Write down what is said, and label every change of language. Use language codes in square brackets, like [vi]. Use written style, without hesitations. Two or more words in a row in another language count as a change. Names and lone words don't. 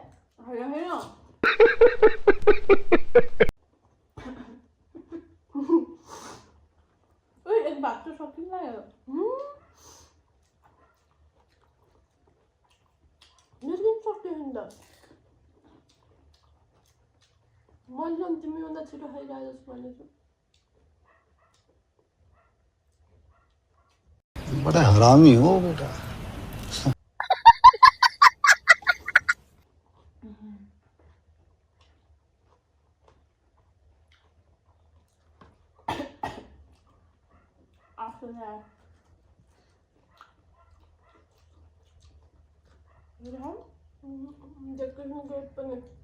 [ne] होइन होइन एक भात तो सकिन लाग्यो मेरो पनि सक्यो नि त मैले पनि तिमीभन्दा छिटो खाइरहेको जस्तो भनेको [hi] बड़ा हरामी हो बेटा [en] after that you know [ne] डेकोरेसन गेट पनि